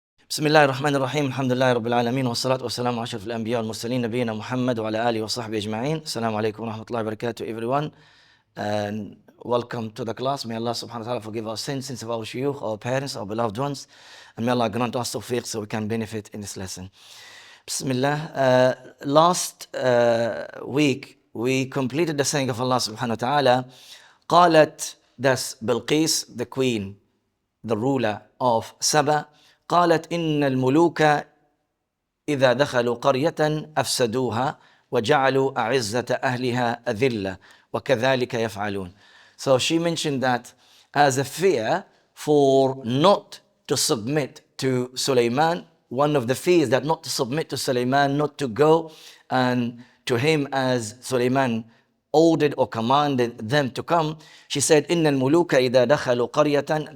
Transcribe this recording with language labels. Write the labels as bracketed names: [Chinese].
[Arabic] بسم الله الرحمن الرحيم الحمد لله رب العالمين والصلاة والسلام على أشرف الأنبياء والمرسلين نبينا محمد وعلى آله وصحبه أجمعين. [English] Assalamu alaikum wa rahmatullahi wa barakatuh everyone, and welcome to the class. May Allah subhanahu wa ta'ala forgive our sins of our shuyukh, our parents, our beloved ones, and may Allah grant us tawfiq so we can benefit in this lesson. Bismillah. Last week we completed the saying of Allah subhanahu wa ta'ala. قالت, that's Bilqis, the queen, the ruler of Saba. [Arabic] قالت إن الملوك إذا دخلوا قرية أفسدوها وجعلوا أعزة أهلها أذلة وكذلك يفعلون. [English] So she mentioned that as a fear for not to submit to Sulaiman, one of the fears that not to submit to Sulaiman, not to go and to him as Sulaiman ordered or commanded them to come. She said, [Arabic] إن الملوك إذا دخلوا قرية.